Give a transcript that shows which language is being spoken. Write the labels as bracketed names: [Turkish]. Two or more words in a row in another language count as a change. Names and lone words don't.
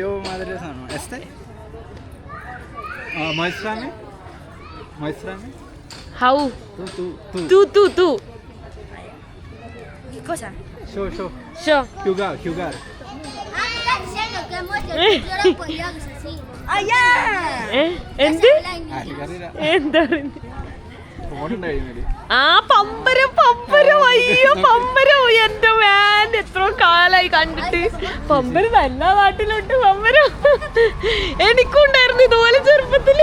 [Spanish] How? Tu. ¿Qué cosa? Yo. Jugar. Ah, está diciendo que muestre que yo no podía así. Ah, ya. [Malayalam] എന്ത്? എന്താ? ആ പമ്പരം. അയ്യോ, പമ്പരം. എന്റെ മാൻ, എത്ര കാലായി കണ്ടിട്ട്. പമ്പരം എല്ലാ നാട്ടിലുണ്ട്. പമ്പരം എനിക്കും ഉണ്ടായിരുന്നു ഇതുപോലെ ചെറുപ്പത്തില്.